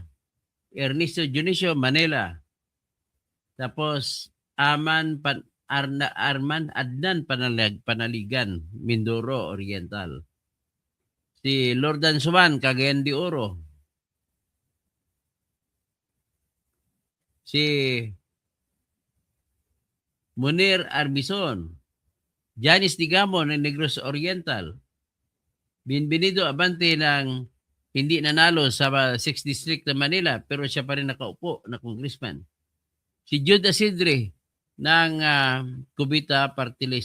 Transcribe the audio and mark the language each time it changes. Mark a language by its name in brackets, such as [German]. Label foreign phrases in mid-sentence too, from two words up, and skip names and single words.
[Filipino] Ernesto Junicio, Manila. Tapos, Arman Adnan Panaligan, Mindoro Oriental. Si Lordan Suman, Cagayan de Oro. Si Munir Arbison. Janice Digamo ng Negros Oriental. Bienvenido Abante ng hindi nanalo sa 6th District ng Manila pero siya pa rin nakaupo na congressman. Si Jude Asidre ng Cubita Party List.